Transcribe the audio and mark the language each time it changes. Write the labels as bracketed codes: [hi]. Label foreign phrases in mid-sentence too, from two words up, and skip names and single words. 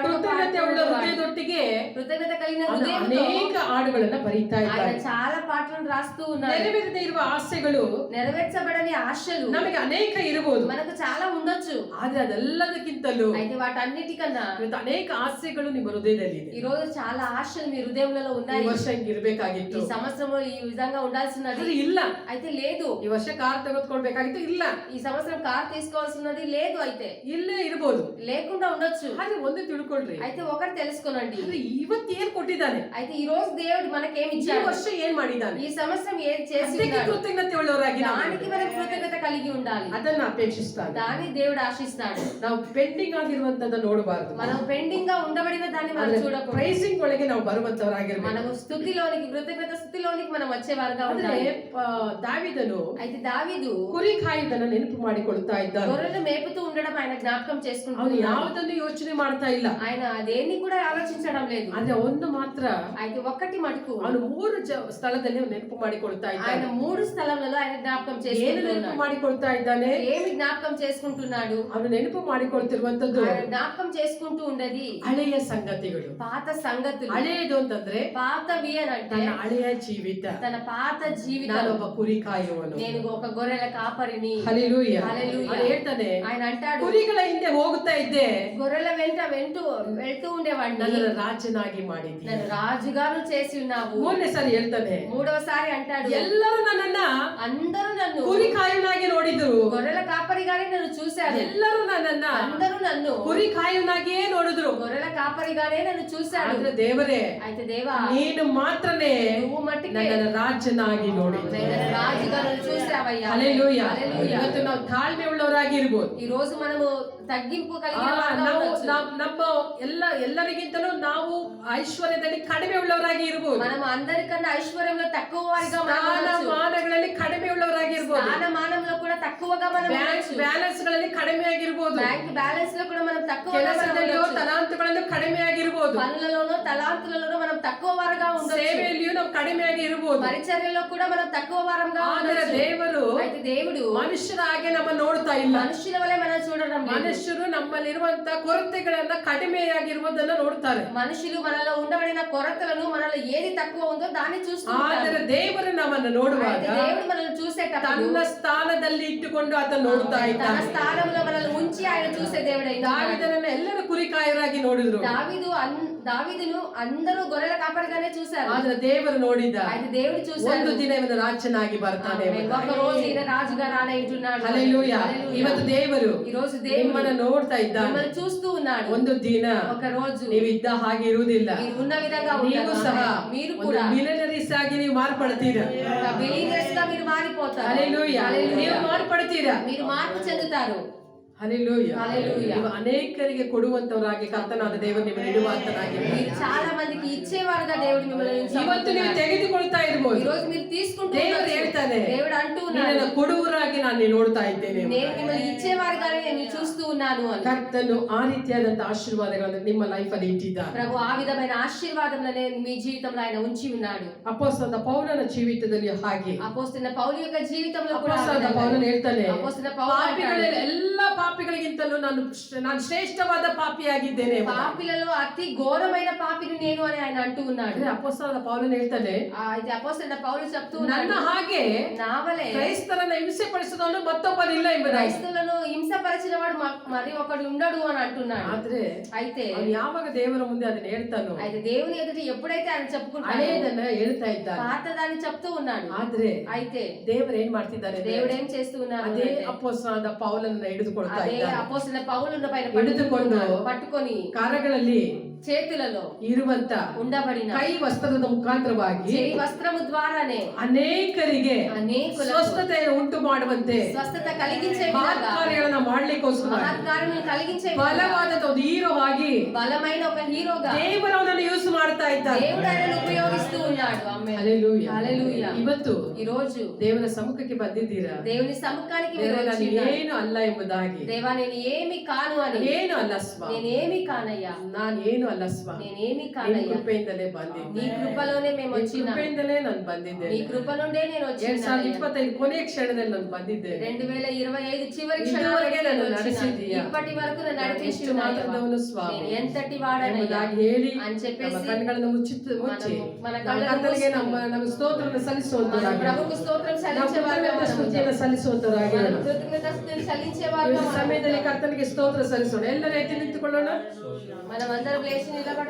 [kn] ಕೃತಜ್ಞತೆ ಉಳ್ಳ ಹೃದಯದೊಟ್ಟಿಗೆ [te] కృతజ్ఞత కలిగిన [kn] ಅವನು [te] హృదయంతో [kn] ಅನೇಕ ಹಾಡುಗಳನ್ನ ಬರೀತಾ [te] ఆయన [kn] ಇದ್ದಾನೆ. [te] చాలా పాటలను రాస్తూ ఉన్నాడు. [kn] ನೆರವೇರದೇ ಇರುವ ಆಸೆಗಳು [te] నెరవేర్చబడని ఆశలు [kn] ನಮಗೆ ಅನೇಕ ಇರಬಹುದು, [te] మనకు చాలా ఉండొచ్చు. [kn] ಆದ್ರೆ ಅದೆಲ್ಲದಕ್ಕಿಂತಲೂ [te] అయితే వాటన్నిటికన్నా [kn] ಇವತ್ತು ಅನೇಕ ಆಸೆಗಳು ನಿಮ್ಮ ಹೃದಯದಲ್ಲಿ ಇದೆ. [te] ఈ రోజు చాలా ఆశలు మీ హృదయంలో [kn] ಈ [te] ఉన్నాయి. [kn] ವರ್ಷ ಹಿಂಗಿರ್ಬೇಕಾಗಿತ್ತು, [te] ఈ సంవత్సరం ఈ విధంగా ఉండాల్సినది [kn] ಆದ್ರೆ ಇಲ್ಲ. [te] అయితే లేదు. [kn] ಈ ವರ್ಷ ಕಾರ್ ತೆಗೆದುಕೊಳ್ಬೇಕಾಗಿತ್ತು, ಇಲ್ಲ. [te] ఈ సంవత్సరం కార్ తీసుకోవాల్సినది లేదు. అయితే [kn] ಇಲ್ಲೇ ಇರ್ಬೋದು, [te] లేకుండా ఉండొచ్చు. [kn] ಆದ್ರೆ ಒಂದು ತಿಳ್ಕೊಳ್ರಿ, [te] అయితే ఒకటి తెలుసుకోనండి. [kn] ಆದ್ರೆ ಇವತ್ತು ಏನ್ ಕೊಟ್ಟಿದ್ದಾನೆ, [te] అయితే ఈ రోజు దేవుడు మనకేమి [kn] ಈ [te] ఇచ్చాడు, [kn] ವರ್ಷ ಏನ್ ಮಾಡಿದ್ದಾನೆ, [te] ఈ సంవత్సరం ఏది చేసి [kn] ಅದಕ್ಕೆ [te] ఉన్నాడు, [kn] ಕೃತಜ್ಞತೆ ಉಳ್ಳವರಾಗಿ [te] దానికి మనం కృతజ్ఞత కలిగి ఉండాలి. [kn] ಅದನ್ನ ಅಪೇಕ್ಷಿಸ್ತಾನೆ. [te] దాన్ని దేవుడు ఆశిస్తాడు. [kn] ನಾವು ಪೆಂಡಿಂಗ್ ಆಗಿರುವಂತದ್ದನ್ನ ನೋಡಬಾರದು, [te] మనం పెండింగ్ గా ఉండబడిన దాన్ని మనం చూడకూడదు. [kn] ಪ್ರೈಸಿಂಗ್ ಒಳಗೆ ನಾವು ಬರುವಂತವರಾಗಿರ್ಬೇಕು. [te] మనము స్థుతిలోనికి కృతజ్ఞత స్థుతిలోనికి మనం వచ్చేవారుగా [kn] ಆದ್ರೆ [te] ఉండాలి. [kn] ದಾವೀದನು [te] అయితే దావీదు [kn] ಕುರಿ ಕಾಯುವುದನ್ನ ನೆನಪು ಮಾಡಿಕೊಳ್ತಾ ಇದ್ದಾನೆ. [te] గొర్రెలు మేపుతూ ఉండడం ఆయన జ్ఞాపకం [kn] ಅವನು [te] చేసుకుంటున్నాడు. [kn] ಯಾವುದನ್ನು ಯೋಚನೆ ಮಾಡ್ತಾ ಇಲ್ಲ, [te] ఆయన దేన్ని కూడా ఆలోచించడం లేదు. [kn] ಆದ್ರೆ ಒಂದು ಮಾತ್ರ [te] అయితే ఒక్కటి మటుకు [kn] ಅವನು 3 ಸ್ಥಳದಲ್ಲಿ ನೆನಪು ಮಾಡಿಕೊಳ್ತಾ [te] ఆయన [kn] ಇದ್ದಾನೆ. [te] 3 స్థలములలో ఆయన జ్ఞాపకం [kn] ಏನು [te] చేసుకుంటున్నాడు. [kn] ನೆನಪು ಮಾಡಿಕೊಳ್ತಾ ಇದ್ದಾನೆ, [te] ఏమి జ్ఞాపకం చేసుకుంటున్నాడు, [kn] ಅವನು ನೆನಪು ಮಾಡಿಕೊಳ್ತಿರುವಂತದ್ದು [te] ఆయన జ్ఞాపకం చేసుకుంటూ ఉండేది [kn] ಹಳೆಯ ಸಂಗತಿಗಳು. [te] పాత సంగతులు. [kn] ಹಳೆಯದು ಅಂತಂದ್ರೆ [te] పాతవి అని అంటే [kn] ನನ್ನ ಹಳೆಯ ಜೀವಿತ, [te] తన పాత జీవితం. [kn] ನಾನೊಬ್ಬ ಕುರಿ ಕಾಯುವನು. [te] నేను ఒక గొర్రెల కాపరిని. [kn] ಹಲ್ಲೆಲೂಯ. [te] హల్లెలూయా. [kn] ಅವನು ಹೇಳ್ತಾನೆ, [te] ఆయన అంటాడు, [kn] ಕುರಿಗಳ ಹಿಂದೆ ಹೋಗುತ್ತಾ ಇದ್ದೆ, [te] గొర్రెల వెంట వెళ్తూ ఉండేవాడిని, [kn] ನನ್ನನ್ನು ರಾಜನಾಗಿ ಮಾಡಿದ್ದಿ. [te] నన్ను రాజుగాను చేసి ఉన్నావు. [kn] 3ನೇ ಸಾರಿ ಹೇಳ್ತಾನೆ, [te] 3వసారి అంటాడు, [kn] ಎಲ್ಲರೂ ನನ್ನನ್ನ [te] అందరూ నన్ను [kn] ಕುರಿ ಕಾಯುವನಾಗಿ ನೋಡಿದ್ರು, [te] గొర్రెల కాపరిగానే నన్ను చూశారు. [kn] ಎಲ್ಲರೂ ನನ್ನನ್ನ [te] అందరూ నన్ను [kn] ಕುರಿ ಕಾಯುವನಾಗಿಯೇ ನೋಡಿದ್ರು. [te] గొర్రెల కాపరిగానే నన్ను చూశాడు. [kn] ಆದ್ರೆ ದೇವರೇ, [te] అయితే దేవా, [kn] ನೀನು ಮಾತ್ರನೇ [te] నువ్వు మట్టికే [kn] ನನ್ನನ್ನು ರಾಜನಾಗಿ ನೋಡಿದ್ರು. [te] నన్ను రాజుగా నన్ను చూశావయ్యా. [kn] ಹಲ್ಲೆಲೂಯ. [te] హల్లెలూయా. [kn] ಇವತ್ತು ನಾವು ತಾಳ್ಮೆ ಉಳ್ಳವರಾಗಿ ಇರ್ಬೋದು. [te] ఈ రోజు మనము తగ్గింపు కలిగిన వారుగా [kn] ನಾವು [te] ఉండొచ్చు. [kn] ನಮ್ಮ ಎಲ್ಲರಿಗಿಂತಲೂ ನಾವು ಐಶ್ವರ್ಯದಲ್ಲಿ ಕಡಿಮೆ ಉಳ್ಳವರಾಗಿ ಇರ್ಬೋದು. [te] మనం అందరికన్నా ఐశ్వర్యంలో తక్కువ వారిగా మనం ఉండొచ్చు. [kn] ಸ್ಥಾನಮಾನಗಳಲ್ಲಿ ಕಡಿಮೆ ಉಳ್ಳವರಾಗಿ ಇರ್ಬೋದು. [te] స్థానమానంలో కూడా తక్కువగా మనం [kn] ಬ್ಯಾಂಕ್ [te] ఉండొచ్చు. [kn] ಬ್ಯಾಲೆನ್ಸ್ ಗಳಲ್ಲಿ ಕಡಿಮೆ ಆಗಿರ್ಬೋದು. [en] bank balance [te] లో కూడా మనం తక్కువగా మనం [kn] ಕೆಲಸದಲ್ಲಿಯೋ [te] ఉండొచ్చు. [kn] ತಲಾಂತುಗಳಲ್ಲೂ ಕಡಿಮೆ ಆಗಿರ್ಬೋದು. [te] పనులలోనో తలాంతులలోనో మనం తక్కువ వారుగా ఉండొచ్చు. [kn] ಸೇವೆಯಲ್ಲಿಯೂ ನಾವು ಕಡಿಮೆ ಆಗಿ ಇರ್ಬೋದು. [te] పరిచర్యలో కూడా మనం తక్కువ వారంగా [kn] ಆದರೆ [te] ఉండొచ్చు. [kn] ದೇವರು [te] అయితే దేవుడు [kn] ಮನುಷ್ಯರ ಹಾಗೆ ನಮ್ಮ ನೋಡ್ತಾ ಇಲ್ಲ. [te] మనుషుల వలె మనం చూడడం లేదు. [kn] ಮನುಷ್ಯರು ನಮ್ಮಲ್ಲಿರುವಂತ ಕೊರತೆಗಳನ್ನ ಕಡಿಮೆಯಾಗಿರುವುದನ್ನ ನೋಡ್ತಾರೆ. [te] మనుషులు మనలో ఉండబడిన కొరతలను మనలో ఏది తక్కువ ఉందో దాన్ని చూస్తుంటారు. [kn] ಆದರೆ ದೇವರು ನಮ್ಮನ್ನು ನೋಡುವಾಗ [te] అయితే దేవుడు మనల్ని చూసేటప్పుడు [kn] ತನ್ನ ಸ್ಥಾನದಲ್ಲಿ ಇಟ್ಟುಕೊಂಡು ಆತ ನೋಡುತ್ತಾ [te] తన [kn] ಇದ್ದಾನೆ. [te] స్థానంలో మనల్ని ఉంచి ఆయన చూసే దేవుడై ఉన్నాడు. [kn] ದಾವಿದನನ್ನ ಎಲ್ಲರೂ ಕುರಿಕಾಯರಾಗಿ ನೋಡಿದ್ರು, [te] దావీదును అందరూ గొర్రెల కాపరిగానే చూశారు. [kn] ಆದ್ರೆ ದೇವರು ನೋಡಿದ್ದ, [te] అయితే దేవుడు చూశాడు, [kn] ಒಂದು ದಿನ ಇವನು ರಾಜನಾಗಿ ಬರ್ತಾನೆ. [te] ఒక రోజు ఈయన రాజుగా రానంటున్నాడు. [kn] ಹಲ್ಲೆಲೂಯ. ಇವತ್ತು ದೇವರು [te] ఈ రోజు దేవుడు [kn] ನಿಮ್ಮನ್ನ ನೋಡ್ತಾ ಇದ್ದಾನೆ. [te] మిమ్మల్ని చూస్తూ ఉన్నాడు. [kn] ಒಂದು ದಿನ [te] ఒక రోజు [kn] ನೀವು ಇದ್ದ ಹಾಗೆ ಇರುವುದಿಲ್ಲ, [te] మీరు ఉన్న విధంగా [kn] ನೀವು [te] ఉండరు. [kn] ಸಹ [te] మీరు [kn] ಒಂದು [te] కూడా [kn] ಮಿಲಿನರೀಸ್ ಆಗಿ ನೀವು ಮಾರ್ಪಡ್ತೀರಾ. [te] బిలీవర్స్ గా మీరు మారిపోతారు. [kn] ಹಲ್ಲೆಲೂಯ. ನೀವು ಮಾರ್ಪಡ್ತೀರಾ, [te] మీరు మార్పు చెందుతారు. [kn] ಹಲ್ಲೆಲೂಯ. [te] హల్లెలూయా. [kn] ನೀವು ಅನೇಕರಿಗೆ ಕೊಡುವಂತವರಾಗಿ ಕರ್ತನಾದ ದೇವರು ನಿಮ್ಮನ್ನು ಇಡುವಂತನಾಗಿ, [te] మీరు చాలా మందికి ఇచ్చేవారుగా దేవుడు మిమ్మల్ని [kn] ಇವತ್ತು ನೀವು ತೆಗೆದುಕೊಳ್ತಾ [te] ఈ [kn] ಇರ್ಬೋದು. [te] రోజు మీరు తీసుకుంటూ [kn] ದೇವರು [te] ఉండొచ్చు. [kn] ಹೇಳ್ತಾನೆ, [te] దేవుడు అంటూ [kn] ನಿನ್ನನ್ನು [te] ఉన్నాడు, [kn] ಕೊಡುವರಾಗಿ ನಾನು ನೋಡ್ತಾ ಇದ್ದೇನೆ. [te] నేను మిమ్మల్ని ఇచ్చేవారుగానే నేను చూస్తూ ఉన్నాను అని. [kn] ಕರ್ತನು ಆ ರೀತಿಯಾದಂತ ಆಶೀರ್ವಾದಗಳನ್ನು ನಿಮ್ಮ ಲೈಫ್ ಅಲ್ಲಿ ಇಟ್ಟಿದ್ದಾನೆ. [te] ప్రభు ఆ విధమైన ఆశీర్వాదములనే మీ జీవితంలో ఆయన ఉంచి ఉన్నాడు. [kn] ಅಪೊಸ್ತಲನಾದ ಪೌಲನ ಜೀವಿತದಲ್ಲಿ ಹಾಗೆ [te] అపోస్తలుడైన పౌలు యొక్క జీవితంలో కూడా ఆ [kn] ಅಪೊಸ್ತಲನಾದ [te] విధంగా. [kn] ಪೌಲನು ಹೇಳ್ತಾನೆ, [te] అపోస్తలుడైన పౌలు [kn] ಪಾಪಿಗಳ [te] అంటాడు, [kn] ಎಲ್ಲ ಪಾಪಿಗಳಿಗಿಂತಲೂ ನಾನು ಶ್ರೇಷ್ಠವಾದ ಪಾಪಿಯಾಗಿದ್ದೇನೆ. [te] పాపిలలో అతి ఘోరమైన పాపిని నేను అని ఆయన అంటూ ఉన్నాడు. [kn] ಅಂದ್ರೆ ಅಪೊಸ್ತಲನಾದ ಪೌಲನು ಹೇಳ್ತಾನೆ, [te] అయితే అపోస్తలుడైన పౌలు చెప్తూ [kn] ನನ್ನ [te] ఉన్నాడు, [kn] ಹಾಗೆ [te] నా వలె [kn] ಕ್ರೈಸ್ತರನ್ನ ಹಿಂಸೆ ಪಡಿಸಿದವನು ಮತ್ತೊಬ್ಬನಿಲ್ಲ ಎಂಬುದಾಗಿ. [te] క్రైస్తవులను హింసపరిచిన వాడు మరి ఒకడు ఉండడు అని అంటున్నాడు. [kn] ಆದ್ರೆ [te] అయితే [kn] ಅವನು ಯಾವಾಗ ದೇವರ ಮುಂದೆ ಅದನ್ನ ಹೇಳ್ತಾನೋ, [te] అయితే దేవుని ఎదుట ఎప్పుడైతే ఆయన చెప్పుకుంటాడో [kn] ಹಳೆಯದನ್ನ ಹೇಳ್ತಾ ಇದ್ದಾನೆ. [te] పాతదాన్ని చెప్తూ ఉన్నాడు. [kn] ಆದ್ರೆ [te] అయితే [kn] ದೇವರು ಏನ್ ಮಾಡ್ತಿದ್ದಾರೆ ಅಂದ್ರೆ, [te] దేవుడు ఏం చేస్తూ ఉన్నారు [kn] ಅದೇ [te] అంటే, [kn] ಅಪೊಸ್ತಲನಾದ ಪೌಲನನ್ನ ಹಿಡಿದುಕೊಳ್ತಾ [te] అదే [kn] ಇದ್ದಾನೆ. [te] అపోస్తలుడైన పౌలును పైన [kn] ಹಿಡಿದುಕೊಂಡು [te] పట్టుకొని [kn] ಕರಗಳಲ್ಲಿ [te] చేతులలో [kn] ಇರುವಂತ [te] ఉండబడిన [kn] ಕೈ ವಸ್ತ್ರದ ಮುಖಾಂತರವಾಗಿ [te] చేయి వస్త్రము ద్వారానే [kn] ಅನೇಕರಿಗೆ [te] అనేకులకు [kn] ಸ್ವಸ್ಥತೆಯನ್ನು ಉಂಟು ಮಾಡುವಂತೆ [te] స్వస్థత కలిగించే విధంగా [kn] ಮಹತ್ಕಾರ್ಯಗಳನ್ನ ಮಾಡ್ಲಿಕ್ಕೋಸ್ಕರ [te] మహత్కార్యములు కలిగించే విధంగా [kn] ಬಲವಾದ ಒಂದು ಹೀರೋವಾಗಿ [te] బలమైన ఒక హీరోగా [kn] ದೇವರವನನ್ನು ಯೂಸ್ ಮಾಡ್ತಾ ಇದ್ದಾರೆ. [te] దేవుడు ఆయనను ఉపయోగిస్తూ ఉన్నాడు. ఆమేన్. [kn] ಹಲ್ಲೆಲೂಯಾ. [te] హల్లెలూయా. [kn] ಇವತ್ತು [te] ఈ రోజు [kn] ದೇವರ ಸಮ್ಮುಖಕ್ಕೆ ಬಂದಿದ್ದೀರಾ, [te] దేవుని సముఖానికి మీరు [kn] ದೇವರ [te] వచ్చి [kn] ನಾನು [te] ఉన్నారు. [kn] ಏನು ಅಲ್ಲ ಎಂಬುದಾಗಿ. [te] దేవా నేను ఏమి కాను అని, [kn] ಏನು ಅಲ್ಲ ಸ್ವ, [te] నేను ఏమి కానయ్యా, [kn] ನಾನು ಏನು ಅಲ್ಲ ಸ್ವಾಮಿ, [te] నేనేమి [kn] ನಿನ್ನ [te] కాదయ్యా, [kn] ಕೃಪೆಯಿಂದಲೇ ಬಂದಿದ್ದೆ. [te] నీ కృపలోనే మేము [kn] ನಿನ್ನ [te] వచ్చినాము. [kn] ಕೃಪೆಯಿಂದಲೇ ನಾನು ಬಂದಿದ್ದೇನೆ. [te] నీ కృప నుండే నేను [kn] 2025 ಕೊನೆ ಕ್ಷಣದಲ್ಲಿ ನಾನು ಬಂದಿದ್ದೇನೆ. [te] 2025 చివరి ఇదివరకే క్షణాలలో [kn] ನನ್ನ ನಡೆಸಿದ್ದೀಯಾ. [te] ఇప్పటి వరకు నన్ను [kn] ಎಷ್ಟು [te] నడిపించిన [kn] ಮಾತ್ರದವನು ಸ್ವಾಮಿ [te] నేను ఎంతటి వాడనయ్యా [kn] ಎಂಬುದಾಗಿ ಹೇಳಿ [te] అని [kn] ನಮ್ಮ [te] చెప్పేసి [kn] ಕಣ್ಣುಗಳನ್ನು ಮುಚ್ಚಿ [te] మన [kn] ನಮ್ಮ [te] కళ్ళను [kn] ಕರ್ತನಿಗೆ [te] మూసుకొని [kn] ನಮ್ಮ ಸ್ತೋತ್ರವನ್ನು [te] మన [kn] ಸಲ್ಲಿಸುವಂತರಾಗಿ [te] ప్రభువుకు స్తోత్రం [kn] ನಾವು [te] చెల్లించేవారుగా [kn] ಕೃತಜ್ಞತಾ ಸ್ತುತಿಯನ್ನು ಸಲ್ಲಿಸುವಂತರಾಗಿ [te] మనం కృతజ్ఞతాస్తుతులు చెల్లించేవారుగా [kn] ಈ ಸಮಯದಲ್ಲಿ ಕರ್ತನಿಗೆ ಸ್ತೋತ್ರ ಸಲ್ಲಿಸೋಣ. ಎಲ್ಲರೂ ಎದ್ದು ನಿಂತುಕೊಳ್ಳೋಣ. [te] మనం అందరం లేచి నిలబడదాం.